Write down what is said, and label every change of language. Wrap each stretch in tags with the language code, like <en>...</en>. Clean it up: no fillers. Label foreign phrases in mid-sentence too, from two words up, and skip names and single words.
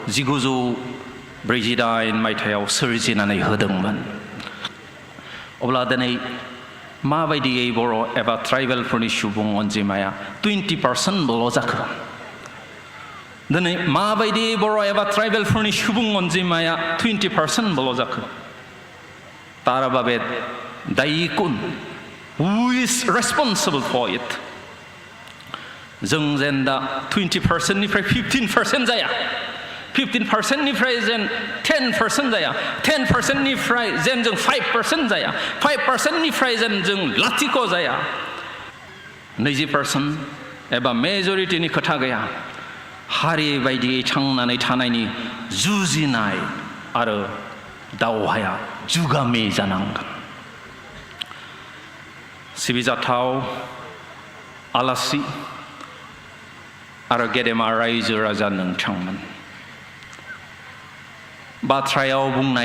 <brx>1948 मायथाइयाव सोरजिनानै होदोंमोन अब्ला दिनै माबायदियै बर' एबा ट्राइबेलफोरनि सुबुं अनजिमाया 20%ल' जाखो दिनै माबायदि बर' एबा ट्राइबेलफोरनि सुबुं अनजिमाया 20%ल' जाखो तारा बाबे दायि कुन</brx> <en>who is responsible for it</en> <brx>जों जेन दा 20%निफ्राय 15% जाया 15%निफ्राय जेन 10% जाया 10%निफ्राय जेन जों 5% जाया 5%निफ्राय जेन जों लाथिख' जाया 20% एबा मेजरिटिनि खोथा गैया हारि बायदियै थांनानै थानायनि जुजिनाय आरो दावहाया जुगामि जानांगोन सिबिजाथाव आलासि आरो गेदेमा रायजो राजा नोंथांमोन बाथ्रायाव बुंनाय</brx>